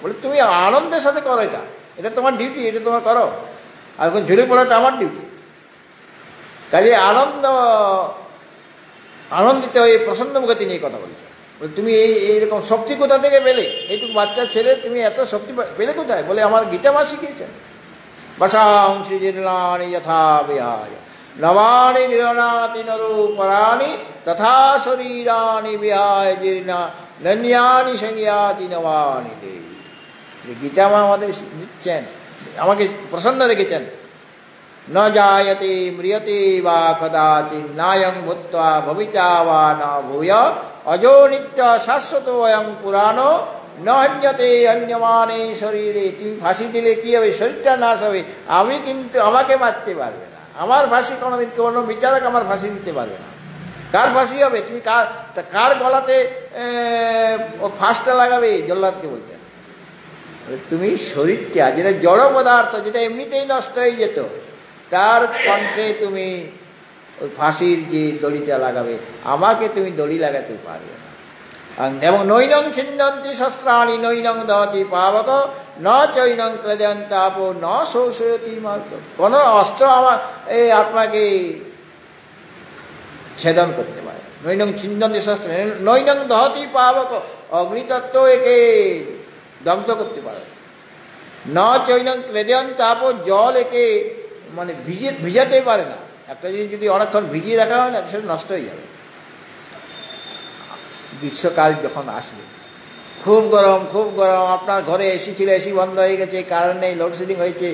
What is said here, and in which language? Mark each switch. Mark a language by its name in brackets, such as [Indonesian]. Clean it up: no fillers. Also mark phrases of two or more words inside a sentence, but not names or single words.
[Bangla] বলে তুমি আনন্দের সাথে করো, এটা এটা তোমার ডিউটি, এটা তোমার করো। আর এখন ঝুলে পড়াটা আমার ডিউটি। কাজে আনন্দিত হয়ে প্রসন্ন মুখে তিনি এই কথা বলছেন। বলে তুমি এইরকম শক্তি কোথা থেকে পেলে, এইটুকু বাচ্চা ছেলে তুমি এত শক্তি পেলে কোথায়? বলে আমার গীতা মা শিখিয়েছেন। [Sanskrit] বসাংসি জীর্ণানি যথা বিহায় নবানি গৃহণাতি নরূপরাণি তথা শরীরানি বিহায় জীর্ণা নন্যানি সংজ্ঞাতি নবানি দেবী। [Bangla] গীতা মা আমাদের দিচ্ছেন, আমাকে প্রসন্ন রেখেছেন। [Sanskrit] ন জায়তে ম্রিয়তে বা কদাচিৎ নায়ং ভূত্বা ভবিতা বা ন ভূয় অজো নিত্য শাশ্বত অয়ং পুরাণো ন অন্যতে অন্যমানে শরীরে। [Bangla] তুমি ফাঁসি দিলে কী হবে? শরীরটা নাশ হবে, আমি কিন্তু আমাকে মারতে পারবে না। আমার ফাঁসি কোনোদিন কোনো বিচারক আমার ফাঁসি দিতে পারবে না। কার ফাঁসি হবে? তুমি কার গলাতে ফাঁসটা লাগাবে? জল্লাদকে বলছেন তুমি শরীরটা, যেটা জড় পদার্থ, যেটা এমনিতেই নষ্ট হয়ে যেত, তার কণ্ঠে তুমি ওই ফাঁসির যে দড়িটা লাগাবে, আমাকে তুমি দড়ি লাগাতে পারবে না। [Sanskrit] এবং নৈনং ছিন্দন্তি শস্ত্রাণি নৈনং দহতি পাবক ন চৈনং ক্লেদন্তাপ ন শোষয়তি মার্ত। [Bangla] কোনো অস্ত্র আমার এই আত্মাকে ছেদন করতে পারে। [Sanskrit] নৈনং ছিন্দন্তি শস্ত্র নৈনং দহতি পাবক, [Bangla] অগ্নিতত্ত্ব একে দগ্ধ করতে পারে। [Sanskrit] ন চৈনং ক্লেদন্তাপ, [Bangla] জল একে মানে ভিজাতে পারে না। একটা জিনিস যদি অনেকক্ষণ ভিজিয়ে রাখা হয় না, সেটা নষ্ট হয়ে যাবে। গ্রীষ্মকাল যখন আসবে, খুব গরম, খুব গরম, আপনার ঘরে এসি ছিল, এসি বন্ধ হয়ে গেছে, কারেন্ট নেই, লোডশেডিং হয়েছে।